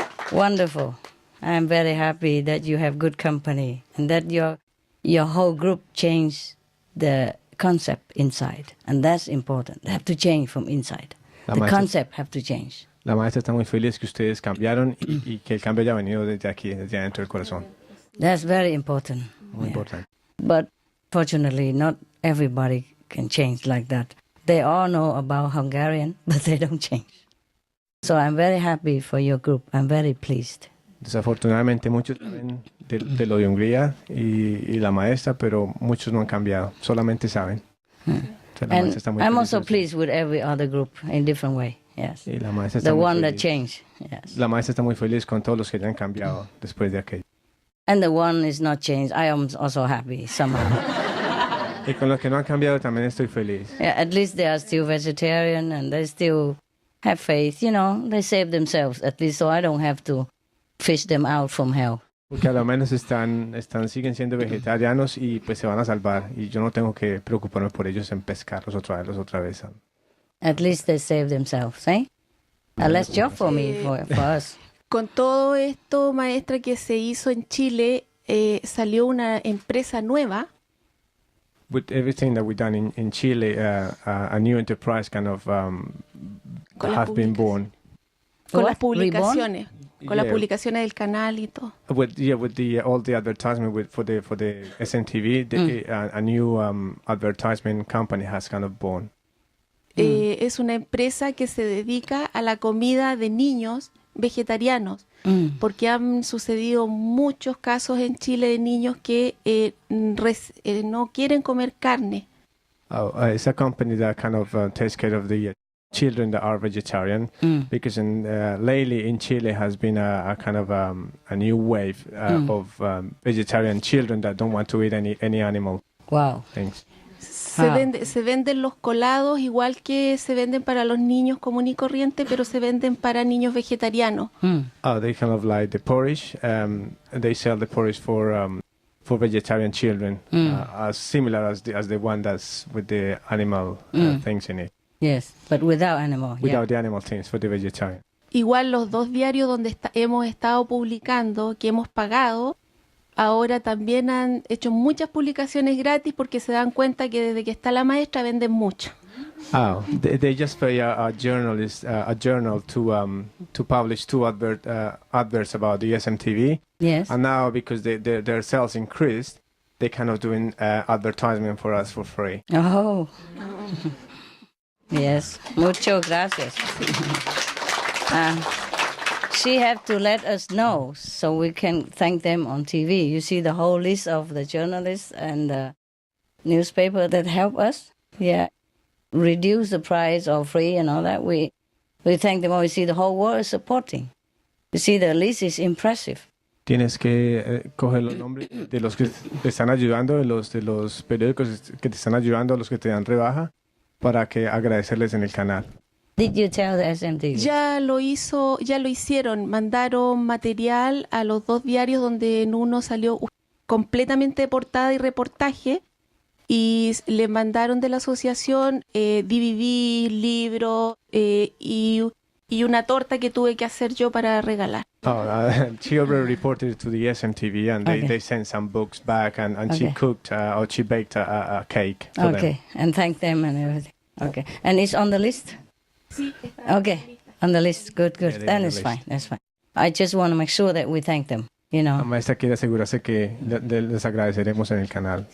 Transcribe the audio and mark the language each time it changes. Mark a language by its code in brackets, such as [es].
[en] Wonderful. I'm very happy that you have good company and that your whole group changed the concept inside. And that's important. They have to change from inside. The concept have to change. [es] La maestra está muy feliz que ustedes cambiaron y que el cambio haya venido desde aquí, desde adentro del corazón. [en] That's very important. [es] Muy importante. [en] But fortunately, not everybody can change like that. They all know about Hungarian, but they don't change. So I'm very happy for your group. I'm very pleased. [es] Desafortunadamente muchos saben de lo de Hungría y la maestra, pero muchos no han cambiado. Solamente saben. [en] And I'm also pleased with every other group in different way. Yes. [es] Y la maestra está [en] the [es] muy [en] one [es] feliz. [en] That changed. Yes. [es] La maestra está muy feliz con todos los que ya han cambiado después de aquello. [en] And the one is not changed. I am also happy somehow. [es] Y con los que no han cambiado también estoy feliz. [en] Yeah, at least they are still vegetarian and they still have faith. They save themselves at least, so I don't have to fish them out from hell. [es] Porque a lo menos siguen siendo vegetarianos y pues se van a salvar. Y yo no tengo que preocuparme por ellos en pescarlos o traerlos otra vez. [en] At least they save themselves, eh? A less job for me, for us. [es] Con todo esto, maestra, que se hizo en Chile, salió una empresa nueva. [en] With everything that we've done in Chile, a new enterprise kind of has been born. [es] Con [en] What? [es] las publicaciones. Con las [en] Yeah. [es] publicaciones del canal y todo. [en] With all the advertisement for the SNTV, a new advertisement company has kind of born. [es] Es una empresa que se dedica a la comida de niños vegetarianos, porque han sucedido muchos casos en Chile de niños que no quieren comer carne. [en] It's a company that kind of takes care of the children that are vegetarian, because lately in Chile has been a kind of a new wave of vegetarian children that don't want to eat any animal things. [es] Se venden los colados igual que se venden para los niños común y corriente, pero se venden para niños vegetarianos. [en] They kind of like the porridge. They sell the porridge for vegetarian children, as similar as the one that's with the animal things in it. Yes, but without animal. Without the animal things for the vegetarian. [es] Igual los dos diarios donde hemos estado publicando, que hemos pagado, ahora también han hecho muchas publicaciones gratis porque se dan cuenta que desde que está la maestra venden mucho. [en] They just pay a journalist a journal to publish two adverts about the SMTV. Yes. And now because their sales increased, they kind of doing advertisement for us for free. Oh. Yes. [es] Muchas gracias. [en] She have to let us know so we can thank them on TV. You see the whole list of the journalists and the newspaper that help us. Yeah. Reduce the price or free and all that. We thank them all. You see the whole world is supporting. You see the list is impressive. [es] Tienes que coger los nombres de los que te están ayudando, de los periódicos que te están ayudando, los que te dan rebaja, para que agradecerles en el canal. [en] Did you tell the SMTV? [es] Ya lo hicieron. Mandaron material a los dos diarios donde en uno salió completamente de portada y reportaje, y le mandaron de la asociación DVD, libro y una torta que tuve que hacer yo para regalar. [en] She already reported it to the SMTV, and they sent some books back, and she cooked or she baked a cake for them. And thank them and everything. Okay, and it's on the list? Okay, on the list. Good. Yeah, Then it's fine. That's fine. I just want to make sure that we thank them, you know. [es] La maestra quiere asegurarse que les agradeceremos en el canal.